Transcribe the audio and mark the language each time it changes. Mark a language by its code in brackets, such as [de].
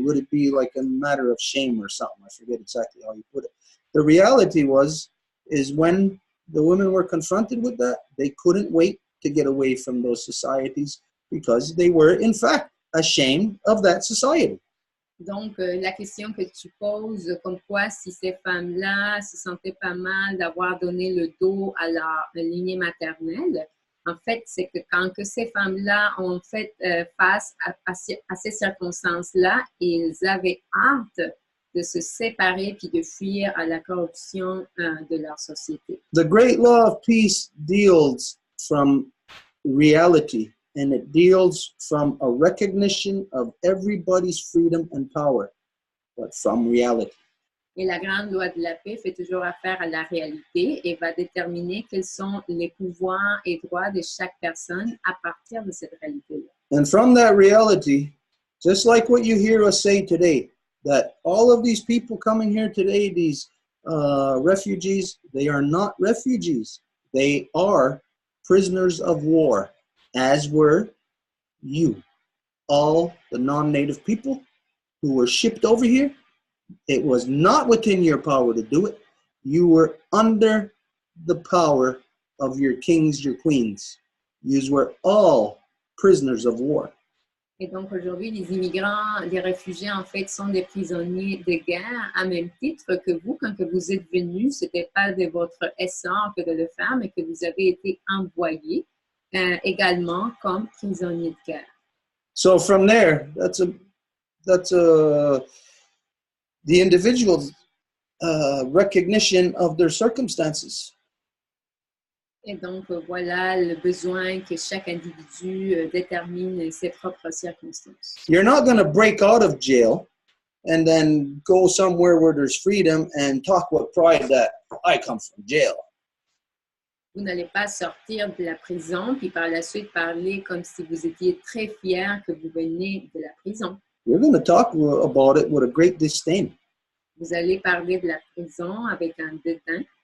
[en] Would it be like a matter of shame or something? I forget exactly how you put it. The reality is when the women were confronted with that, they couldn't wait to get away from those societies because they were, in fact, ashamed of that society. [fr] Donc, la question que tu poses, comme quoi si ces femmes-là se sentaient pas mal d'avoir donné le dos à leur lignée maternelle, en fait, c'est que quand que ces femmes-là ont fait face à ces circonstances-là, ils avaient hâte de se séparer puis de fuir à la corruption de leur société. [en] The great law of peace deals from reality, and it deals from a recognition of everybody's freedom and power, but from reality. [fr] Et la grande loi de la paix fait toujours affaire à la réalité et va déterminer quels sont les pouvoirs et droits de chaque personne à partir de cette réalité-là. [en] And from that reality, just like what you hear us say today, that all of these people coming here today, these refugees, they are not refugees. They are prisoners of war, as were you. All the non-native people who were shipped over here, it was not within your power to do it. You were under the power of your kings, your queens. You were all prisoners of war. [fr] Et donc aujourd'hui, les immigrants, les réfugiés, en fait, sont des prisonniers de guerre à même titre que vous. Quand que vous êtes venus, ce n'était pas de votre essor que de le faire, mais que vous avez été envoyés également comme prisonniers de guerre. [en] So from there, that's the individual's recognition of their circumstances. [fr] Et donc, voilà le besoin que chaque individu détermine ses propres circonstances. [en] You're not going to break out of jail and then go somewhere where there's freedom and talk with pride that I come from jail. [fr] Vous n'allez pas sortir de la prison puis par la suite parler comme si vous étiez très fier que vous venez de la prison. [en] You're going to talk about it with a great disdain. [fr] Vous allez parler de la prison avec un dédain.